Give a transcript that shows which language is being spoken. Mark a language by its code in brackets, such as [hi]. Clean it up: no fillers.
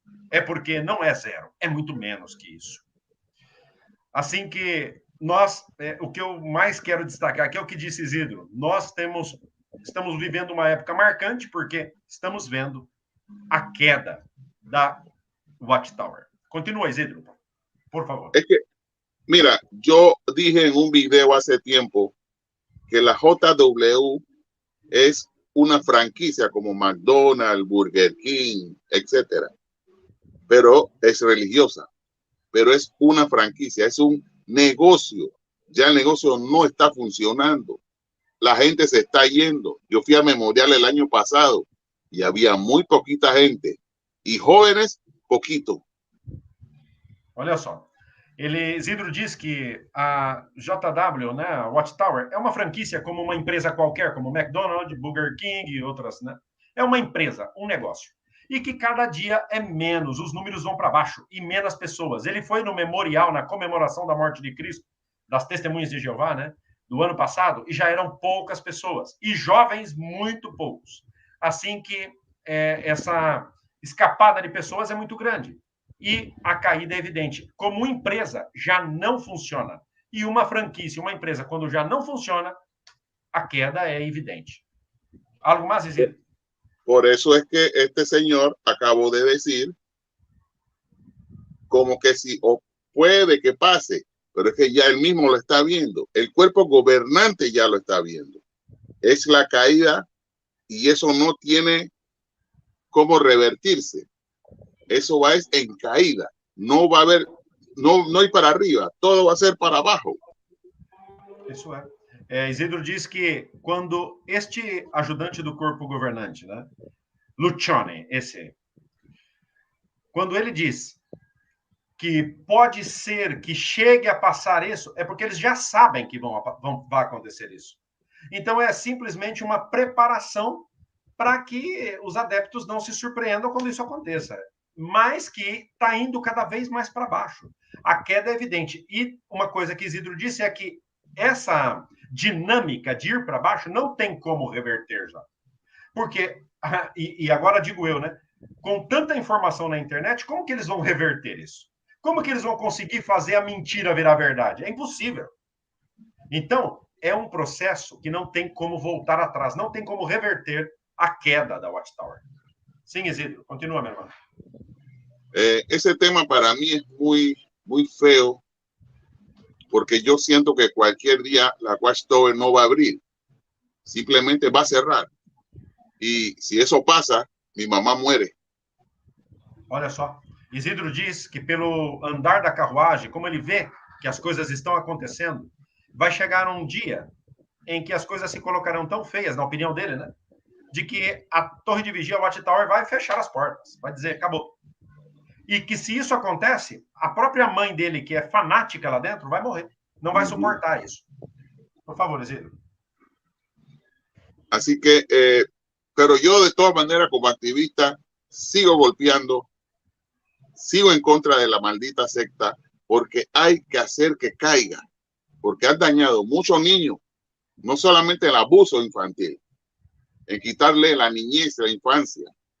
[pt] É porque não é 0, é muito menos que isso. Assim que nós, o que eu mais quero destacar aqui é o que disse Isidro. Nós estamos vivendo uma época marcante porque estamos vendo a queda da Watchtower. [es] Continúa, Isidro, por favor. Es que, mira, yo dije en un video hace tiempo que la JW es una franquicia como McDonald's, Burger King, etcétera. Pero es religiosa, pero es una franquicia, es un negocio. Ya el negocio no está funcionando. La gente se está yendo. Yo fui a Memorial el año pasado y había muy poquita gente y jóvenes, poquito. [pt] Olha só, Isidro diz que a JW, né, a Watchtower, é uma franquia como uma empresa qualquer, como McDonald's, Burger King e outras, né? É uma empresa, um negócio. E que cada dia é menos, os números vão para baixo e menos pessoas. Ele foi no memorial, na comemoração da morte de Cristo, das Testemunhas de Jeová, né, do ano passado, e já eram poucas pessoas, e jovens muito poucos. Assim que essa escapada de pessoas é muito grande. E a caída é evidente. Como empresa, já não funciona. E uma franquia, uma empresa, quando já não funciona, a queda é evidente. Algo mais, Isidro? [es] Por eso es que este señor acabó de decir como que si o puede que pase, pero es que ya él mismo lo está viendo. El cuerpo gobernante ya lo está viendo. Es la caída y eso no tiene cómo revertirse. Eso va es en caída. No va a haber, no ir para arriba, todo va a ser para abajo. [pt] Isso é. Isidro diz que quando este ajudante do corpo governante, né, Lucione, quando ele diz que pode ser que chegue a passar isso, é porque eles já sabem que vai acontecer isso. Então, é simplesmente uma preparação para que os adeptos não se surpreendam quando isso aconteça, mas que está indo cada vez mais para baixo. A queda é evidente. E uma coisa que Isidro disse é que essa dinâmica de ir para baixo não tem como reverter já. Porque, e agora digo eu, né? Com tanta informação na internet, como que eles vão reverter isso? Como que eles vão conseguir fazer a mentira virar verdade? É impossível. Então, é um processo que não tem como voltar atrás, não tem como reverter a queda da Watchtower. Sim, Isidro, continua, meu irmão. [es] Ese tema para mí es muy feo, porque yo siento que cualquier día la Watchtower no va a abrir, simplemente va a cerrar. Y si eso pasa, mi mamá muere. [pt] Olha só, Isidro diz que pelo andar da carruagem, como ele vê que as coisas estão acontecendo, vai chegar um dia em que as coisas se colocarão tão feias, na opinião dele, né? De que a torre de vigia, a Watchtower, vai fechar as portas, vai dizer, acabou. E que se isso acontece, a própria mãe dele, que é fanática lá dentro, vai morrer. Não vai suportar isso. Por favor, Isidro. [es] Así que, pero yo de todas maneras como activista sigo golpeando, sigo en contra de la maldita secta, porque hay que hacer que caiga, porque han dañado muchos niños, no solamente el abuso infantil, en quitarle la niñez, la infancia.